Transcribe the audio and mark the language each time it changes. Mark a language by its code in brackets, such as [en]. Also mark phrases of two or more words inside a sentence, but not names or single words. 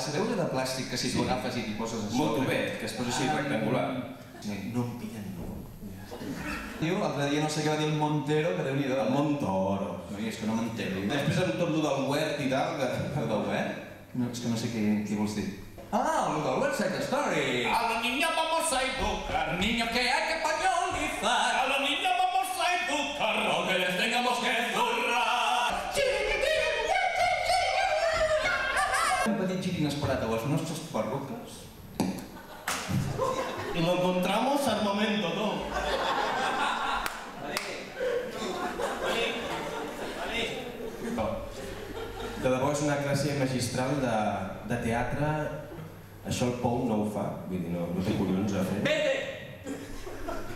[ca] Sabeu allò de plàstic que si t'ho agafes i t'hi poses a sobre? Molt obert, que es posa així rectangular. Sí. No em pillen, no. L'altre dia no sé què va dir el Montero, que Déu-n'hi-do. El Montoro. No, és que no m'entero. Després amb tot lo del Huert i tal... El del Huert? No, és que no sé què vols dir. Ah, el del West Side Story! [es] A los niños vamos a educar, niños que hay que españolizar. A los niños vamos a educar, lo que les tengamos que zurrar. [ca] Un petit gir inesperat a les nostres perruques. [es] Y lo encontramos al momento, ¿no? [ca] De debò és una classe magistral de teatre. Això el Pou no ho fa, vull dir, no té collons a fer. [es] Vete!